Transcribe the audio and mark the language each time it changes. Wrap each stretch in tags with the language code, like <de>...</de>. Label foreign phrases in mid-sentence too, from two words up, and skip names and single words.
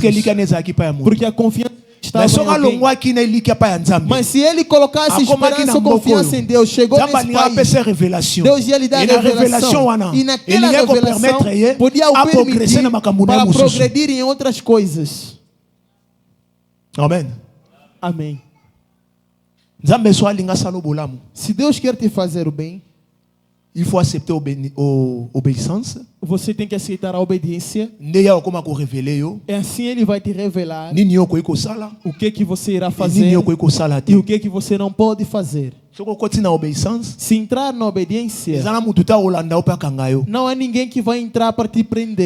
<pt>Porque a confiança estava em alguém. Mas se ele colocasse esperança ou confiança em Deus, chegou nesse país, Deus ia lhe dar a revelação. E naquela revelação podia o permitir para progredir em outras coisas. Amém. Amém. Se Deus quer te fazer o bem,</pt> <fr>il faut accepter obéissance.</fr> <pt>Você tem que aceitar a obediência. É assim ele vai te revelar o que você irá fazer e o que você não pode fazer. Se entrar na obediência, não há ninguém que vai entrar para te prender.</pt>